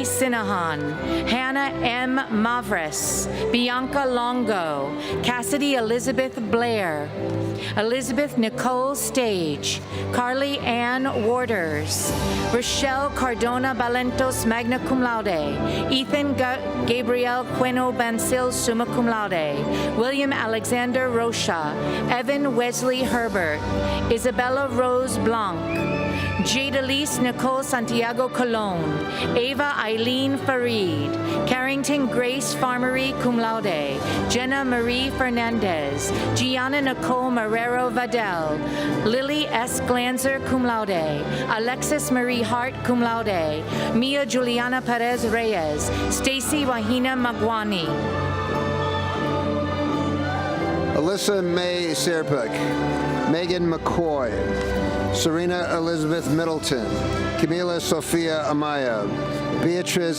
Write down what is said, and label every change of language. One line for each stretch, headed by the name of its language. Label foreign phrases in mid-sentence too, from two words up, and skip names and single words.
English: Sinahan, Hannah M. Mavres, Bianca Longo, Cassidy Elizabeth Blair, Elizabeth Nicole Stage, Carly Ann Waters, Rochelle Cardona Balentos
Latin: magna cum laude,
English: Ethan Gabriel Queno Bansil
Latin: summa cum laude,
English: William Alexander Rocha, Evan Wesley Herbert, Isabella Rose Blanc, Jadalise Nicole Santiago Colon, Ava Eileen Farid, Carrington Grace Farmery
Latin: cum laude,
English: Jenna Marie Fernandez, Gianna Nicole Marrero Vadel, Lily S. Glanzer
Latin: cum laude,
English: Alexis Marie Hart
Latin: cum laude,
English: Mia Juliana Perez Reyes, Stacy Wahina Magwani, Alyssa May Serpik, Megan McCoy, Serena Elizabeth Middleton, Camila Sofia Amaya, Beatriz